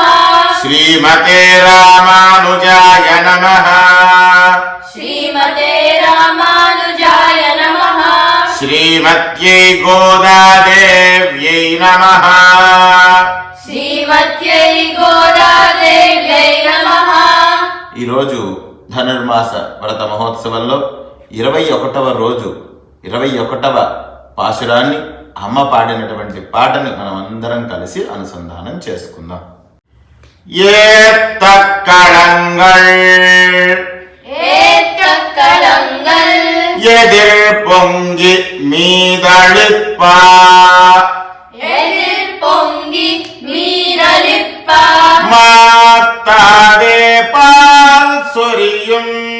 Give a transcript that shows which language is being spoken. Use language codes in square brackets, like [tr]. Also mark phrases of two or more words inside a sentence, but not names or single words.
[sa] श्रीमते रामानुजाय नमः। श्रीमते रामानुजाय नमः। श्रीमत्यै गोदादेव्यै नमः। श्रीमत्यै गोदादेव्यै नमः। [te] ఈ రోజు ధనుర్మాస వ్రత మహోత్సవంలో 21వ రోజు 21వ పాశురాన్ని అమ్మ పాడినటువంటి పాటని మనం అందరం కలిసి అనుసంధానం చేసుకుందాం. [ta] எதிர் பொங்கி மீதழிப்பா மாத்தாதே பால் சொரியும்